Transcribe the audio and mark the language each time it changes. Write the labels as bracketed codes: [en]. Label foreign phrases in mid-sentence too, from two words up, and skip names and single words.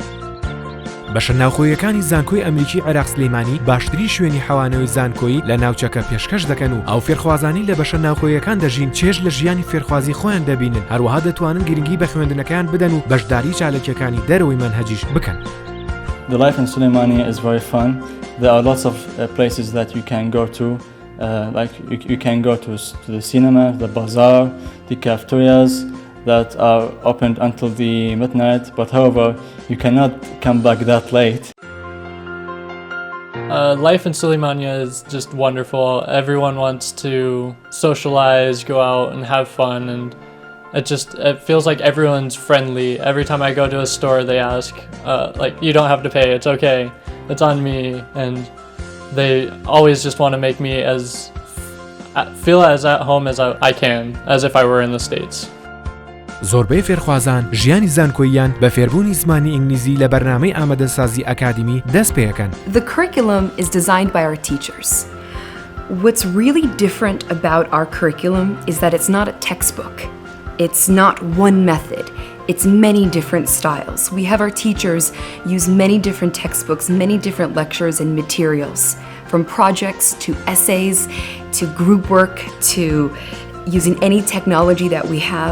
[ckb] بەشە ناوخۆیەکانی زانکۆی ئەمریکی عراق سلەیمانی باشترین شوێنی حەوانەوەی زانکۆیی لە ناوچەکە پێشکەش دەکەن و ئەو فێرخوازانی لە بەشە ناوخۆیەکان دەژین چێژ لە ژیانی فێرخوازی خۆیان دەبینن، هەروەها دەتوانن گرنگی بە خوێندنەکان بدەن و بەشداری چالەکیەکانی دەرەوەی مەنهەجیش بکەن. [en] The life in Sulaimani is very fun. There are lots of places that you can go to, like you can go to the cinema, the bazaar, the cafeterias that are opened until the midnight, but however, you cannot come back that late. Life in Sulaimaniya is just wonderful. Everyone wants to socialize, go out and have fun, and it feels like everyone's friendly. Every time I go to a store, they ask, like, you don't have to pay, it's okay, it's on me, and they always just want to make me feel as at home as I can, as if I were in the States. [ckb] زۆربەی فێرخوازان ژیانی زانکۆییان بە فێربوونی زمانی ئینگلیزی لە بەرنامەی ئامادەسازی ئەکادمی دەست پێەکەن. [en] The curriculum is designed by our teachers. What's really different about our curriculum is that it's not a textbook. It's not one method. It's many different styles. We have our teachers use many different textbooks, many different lectures and materials, from projects to essays to group work to using any technology that we have.